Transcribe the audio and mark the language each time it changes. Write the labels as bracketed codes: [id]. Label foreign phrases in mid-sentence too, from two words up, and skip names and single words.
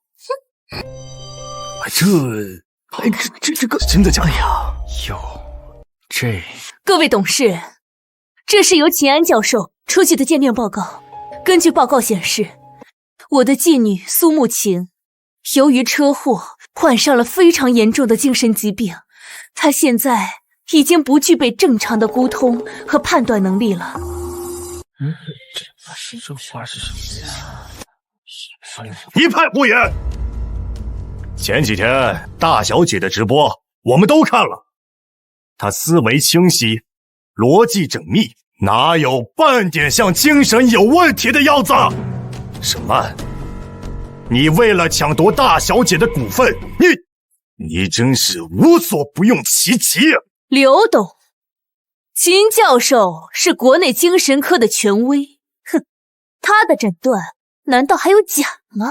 [zh] 這個真的假的呀？各位董事，這是由秦安教授出具的鑑定報告。根據報告顯示，我的繼女蘇慕晴由於車禍患上了非常嚴重的精神疾病，她現在已經不具備正常的溝通和判斷能力了。這話是什麼呀？一派胡言！前幾天大小姐的直播我們都看了，她思維清晰，邏輯縝密，哪有半點像精神有問題的樣子？沈曼，你為了搶奪大小姐的股份，你真是無所不用其極。劉董，秦教授是國內精神科的權威，哼，他的診斷難道還有假嗎？